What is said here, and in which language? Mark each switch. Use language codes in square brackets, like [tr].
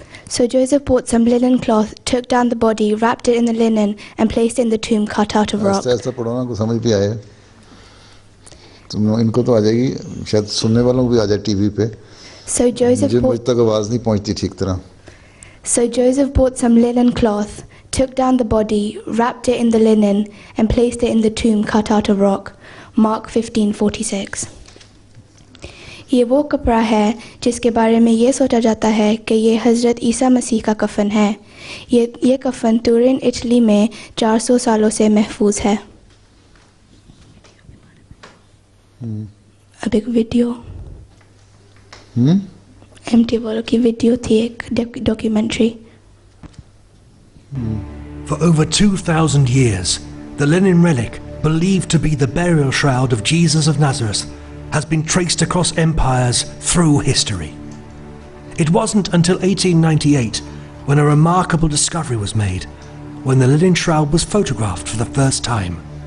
[en] So Joseph bought some linen cloth, took down the body, wrapped it in the linen, and placed it in the tomb cut out of rock. [ur] ایسا پڑھو نا کو سمجھ بھی آئے، تم ان کو تو آ جائے گی، شاید سننے والوں کو بھی آ جائے ٹی وی پہ، مجھ تک آواز نہیں پہنچتی ٹھیک طرح۔ [en] So Joseph bought some linen cloth, took down the body, wrapped it in the linen, and placed it in the tomb cut out of rock. Mark 15:46. [ur] یہ وہ کپڑا ہے جس کے بارے میں یہ سوچا جاتا ہے کہ یہ حضرت عیسیٰ مسیح کا کفن ہے۔ یہ کفن تورین اٹلی میں 400 سالوں سے محفوظ ہے۔ اب ایک ویڈیو MT والوں کی ویڈیو تھی، ایک documentary. [en] For over 2,000 years, the linen relic, believed to be the burial shroud of Jesus of Nazareth, has been traced across empires through history. It wasn't until 1898 when a remarkable discovery was made, when the linen shroud was photographed for the first time.